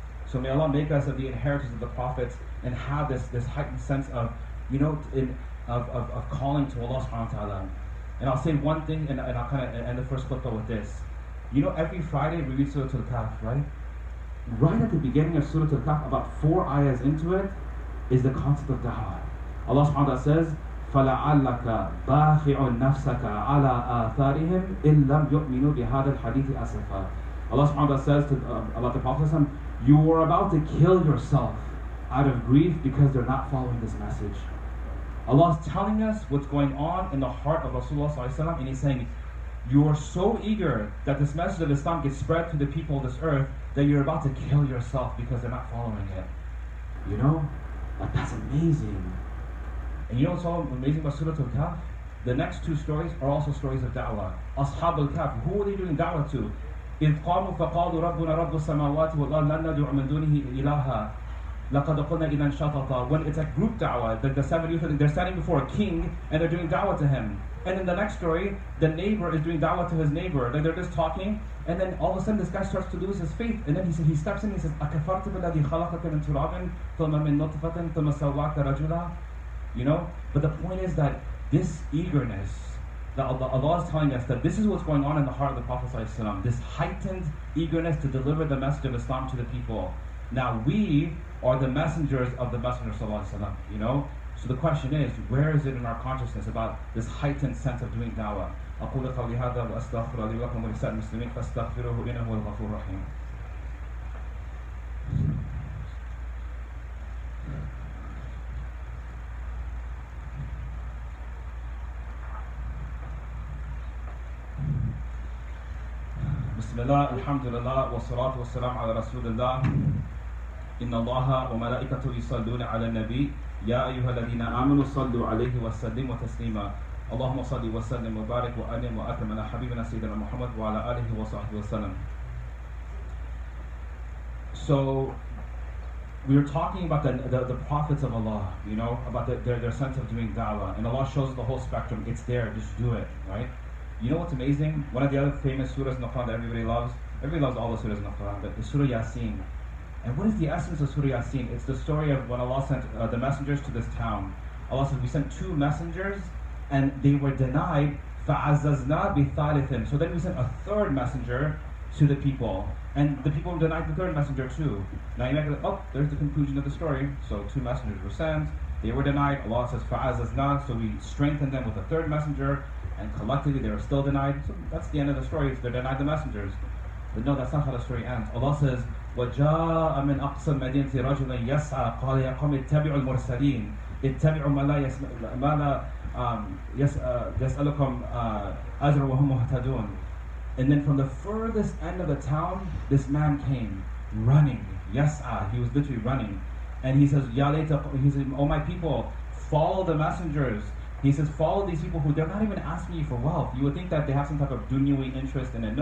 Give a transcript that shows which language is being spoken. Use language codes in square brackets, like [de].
[en] So may Allah make us of the inheritors of the prophets and have this heightened sense of, of calling to Allah subhanahu wa ta'ala. And I'll say one thing and I'll kind of end the first khutbah with this. Every Friday we read Surah Al-Kahf, right? Right at the beginning of Surah Al-Kahf, about 4 ayahs into it, is the concept of da'wah. Allah subhanahu wa ta'ala says, [ar] فَلَعَلَّكَ بَاخِعُ نَفْسَكَ عَلَىٰ آثَارِهِمْ إِن لَمْ يُؤْمِنُوا بِهَذَا الْحَدِيثِ أَسَفًا. [en] Allah subhanahu wa ta'ala says about the Prophet, you are about to kill yourself out of grief because they're not following this message. Allah is telling us what's going on in the heart of Rasulullah sallallahu alaihi wasallam, and He's saying, you are so eager that this message of Islam gets spread to the people of this earth that you're about to kill yourself because they're not following it. That's amazing. And what's so amazing about Surah Al-Kahf? The next 2 stories are also stories of da'wah. Ashab al-Kahf, who are they doing da'wah to? [ar] إِذْ قَامُوا فَقَالُوا رَبُّنَا رَبُّ السَّمَاوَاتِ وَالْأَرْضِ لَن نَّدْعُوَ مِن دُونِهِ إِلَٰهًا لَقَدْ قُلْنَا إِذًا شَطَطًا. [en] When it's like group da'wah, the 7 youth, they're standing before a king and they're doing da'wah to him. And in the next story, the neighbor is doing da'wah to his neighbor. They're just talking, and then all of a sudden this guy starts to lose his faith. And then he steps in and he says, [ar] أَكَفَرْتَ بِالَّذِي خَلَقَكَ مِن تُرَابٍ ثُمَّ مِن نُطْفَةٍ ثُمَّ سَوَّاكَ رَجُلًا. [en] But the point is that this eagerness, that Allah is telling us that this is what's going on in the heart of the Prophet ﷺ, this heightened eagerness to deliver the message of Islam to the people. Now we are the messengers of the Messenger ﷺ, So the question is, where is it in our consciousness about this heightened sense of doing da'wah? [ar] أقول قولي هذا وأستغفر الله لكم ولسائر المسلمين فاستغفروه إنه هو الغفور الرحيم. بسم الله الحمد لله والصلاة والسلام على رسول الله إن الله وملائكته يصلون على النبي يا أيها الذين آمنوا صلوا عليه وسلموا تسليما اللهم صل وسلم وبارك وأنعم وأكرم على حبيبنا سيدنا محمد وعلى آله وصحبه وسلم. [en] So we were talking about the prophets of Allah, about their sense of doing da'wah, and Allah shows the whole spectrum. It's there, just do it, right? What's amazing? One of the other famous surahs in the Quran that everybody loves all the surahs in the Quran, but is Surah Yasin. And what is the essence of Surah Yasin? It's the story of when Allah sent the messengers to this town. Allah says, we sent 2 messengers and they were denied. [ar] فَعَزَّزْنَا بِثَالِثٍ. [en] So then we sent a 3rd messenger to the people. And the people denied the 3rd messenger too. Now you might be like, there's the conclusion of the story. So 2 messengers were sent, they were denied. Allah says, فَعَزَّزْنَا. So we strengthened them with a 3rd messenger. and collectively they were still denied. So that's the end of the story. They're denied the messengers. But no, that's not how the story ends. Allah says, [ar] وَجَاءَ مِنْ أَقْصَى الْمَدِينَةِ رَجُلٌ يَسْعَى قَالَ يَا قَوْمِ اتَّبِعُوا الْمُرْسَلِينَ اتَّبِعُوا مَا لَا يَسْأَلُكُمْ أَجْرًا وَهُمْ مُهْتَدُونَ. [en] And then from the furthest end of the town, this man came running. Yas'a, he was literally running. And he says, Ya layta, he says, oh my people, follow the messengers. He says, follow these people who they're not even asking you for wealth. You would think that they have some type of dunyawi interest in it.